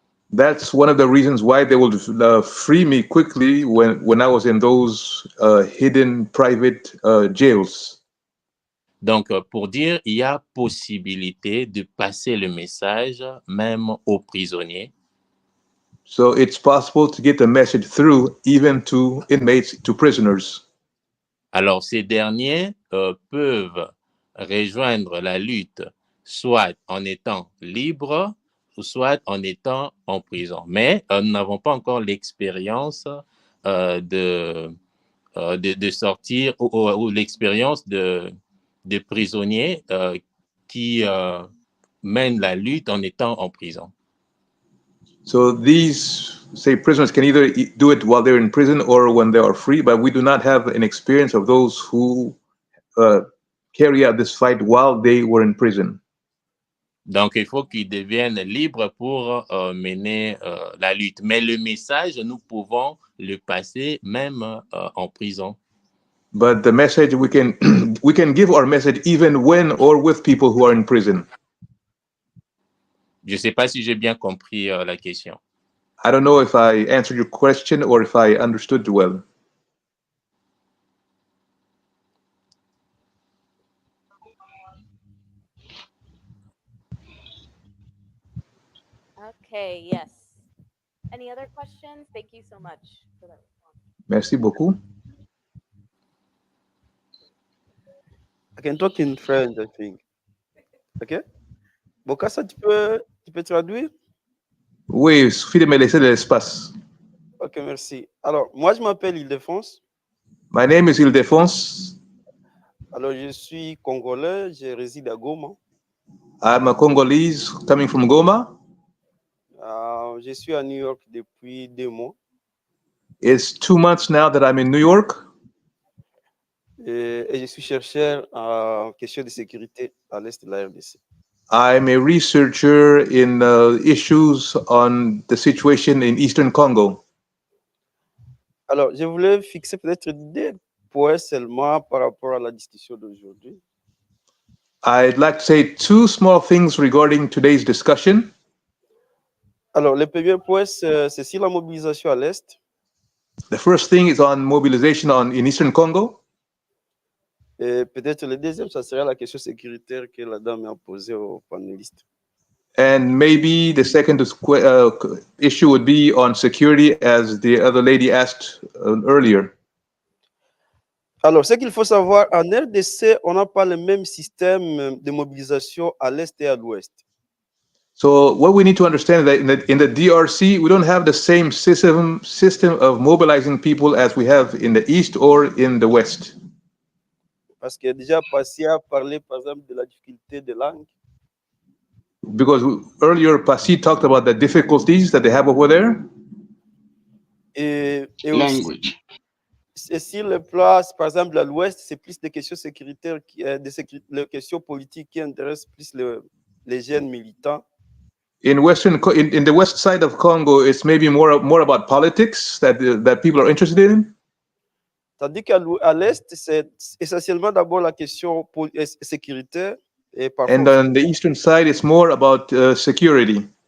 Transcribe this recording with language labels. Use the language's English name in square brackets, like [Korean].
[English] That's one of the reasons why they would free me quickly when I was in those hidden private jails. [French] Donc, pour dire, il y a possibilité de passer le message même aux prisonniers. [English] So it's possible to get the message through even to inmates, to prisoners. [French] Alors, ces derniers peuvent rejoindre la lutte soit en étant libres ou soit en étant en prison. Mais nous n'avons pas encore l'expérience de sortir ou l'expérience de prisonniers qui mènent la lutte en étant en prison. [English] So these, say, prisoners can either do it while they're in prison or when they are free, but we do not have an experience of those who carry out this fight while they were in prison. [French] Donc, il faut qu'ils deviennent libres pour mener la lutte. Mais le message, nous pouvons le passer même en prison. [English] But the message, we can give our message even when or with people who are in prison. [French] Je ne sais pas si j'ai bien compris la question. [English] I don't know if I answered your question or if I understood well. Okay, yes. Any other questions? Thank you so much for that response. [French] Merci beaucoup. [English] I can talk in French, I think. OK? [French] Bokassa, tu peux traduire? Oui, il suffit de me laisser de l'espace. OK, merci. Alors, moi, je m'appelle Île-de-France. [English] My name is Ildefonse. [French] Alors, je suis congolais, je réside à Goma. [English] I'm a Congolese coming from Goma. [French] Je suis à New York depuis 2 mois. [English] It's 2 months now that I'm in New York. [French] Et je suis chercheur en question de sécurité à l'est de la RDC. [English] I'm a researcher in issues on the situation in Eastern Congo. [French] Alors, je voulais fixer peut-être 2 points seulement par rapport à la discussion d'aujourd'hui. [English] I'd like to say 2 small things regarding today's discussion. [French] Alors, le premier point, c'est sur la mobilisation à l'est. [English] The first thing is on mobilization in Eastern Congo. [French] Et peut-être le deuxième, ça serait la question sécuritaire que la dame a posée aux panélistes. [English] And maybe the second issue would be on security, as the other lady asked earlier. [French] Alors, ce qu'il faut savoir, en RDC, on n'a pas le même système de mobilisation à l'est et à l'ouest. [English] So what we need to understand is that in the DRC, we don't have the same system of mobilizing people as we have in the east or in the west. [French] Parce que déjà, Passy a parlé, par exemple, de la difficulté de langue. [English] Because earlier, Passy talked about the difficulties that they have over there. [French] Et aussi, [English] Language. [French] et sur le plan, par exemple, à l'ouest, c'est plus des questions sécuritaires, les questions politiques qui intéressent plus les jeunes militants. [English] In the west side of Congo, it's maybe more about politics that people are interested in. [French] Tandis qu'à l'est, c'est essentiellement d'abord la question sécuritaire. Et [English] And on the eastern side, it's more about security.